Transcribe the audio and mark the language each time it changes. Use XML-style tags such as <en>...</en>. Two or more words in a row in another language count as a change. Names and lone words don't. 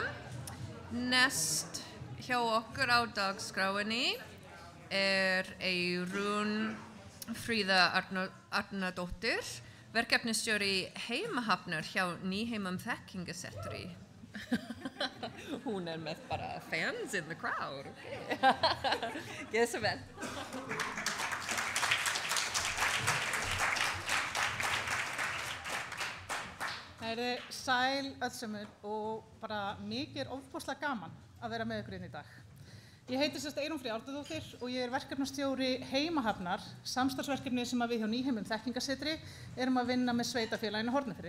<is>Næst hjá okkur á dagskráinni Eyrún Fríða Arnardóttir, verkefnisstjóri heimahafnar hjá Nýheimum þekkingasetri. Hún með bara</is> <en>fans in the crowd.</en> <is>Gjörðu svo vel. Það sæl öllsumur og bara mikið ofboðslega gaman að vera með ykkur inn í dag. Ég heiti Eyrún Fríða Arnardóttir og ég verkefnastjóri heimahafnar, samstarfsverkefni sem við hjá Nýheimum þekkingasetri erum að vinna með sveitarfélaginu Hornafirði.</is>